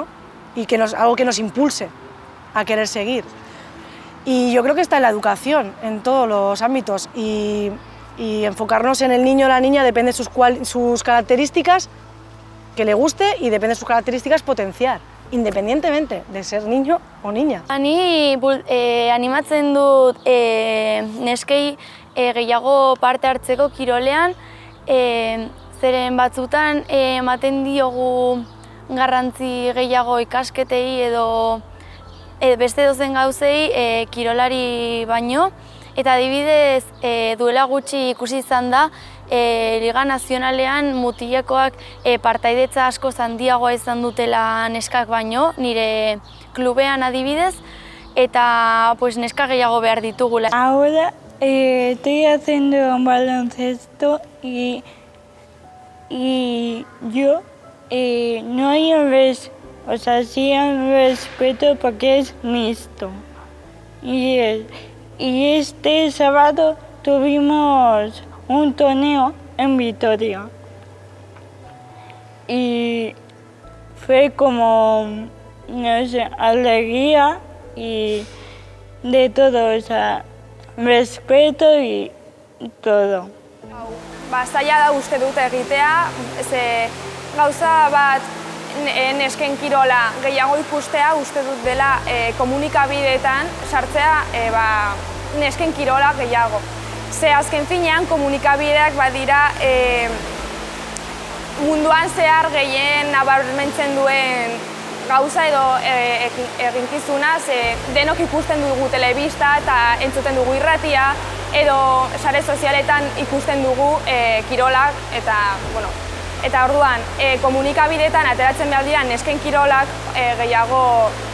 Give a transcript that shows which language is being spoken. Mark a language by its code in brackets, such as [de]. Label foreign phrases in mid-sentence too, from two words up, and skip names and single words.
[es] Y algo que nos impulse a querer seguir. Y yo creo que está en la educación, en todos los ámbitos, y enfocarnos en el niño o la niña depende de sus características, que le guste y depende de sus características potenciar, independientemente de ser niño o niña. [eu] Ni animatzen dut neskei gehiago parte hartzeko kirolean, zeren batzutan ematen diogu garrantzi gehiago ikasketei edo beste dozen gauzei kirolari baino. Eta adibidez, duela gutxi ikusi izan da, Liga Nazionalean mutilekoak partaidetza asko handiagoa izan dutela neskak baino, nire klubean adibidez, eta neska gehiago behar ditugula. [es] Ahora estoy haciendo un baloncesto y yo no hay sí hay un respeto porque es mixto. Y este sábado tuvimos un torneo en Vitoria y fue como, no sé, alegría y de todo, o sea, respeto y todo. [eu] Zaila da uste dut egitea, ze gauza bat nesken kirola gehiago ikustea uste dut dela komunikabideetan sartzea nesken kirola gehiago. Ze azken finean komunikabideak badira munduan zehar gehien nabarmentzen duen gauza edo eginkizuna, ze denok ikusten dugu telebista eta entzuten dugu irratia, edo sare sozialetan ikusten dugu kirolak eta orduan komunikabideetan ateratzen behar dira nesken kirolak gehiago,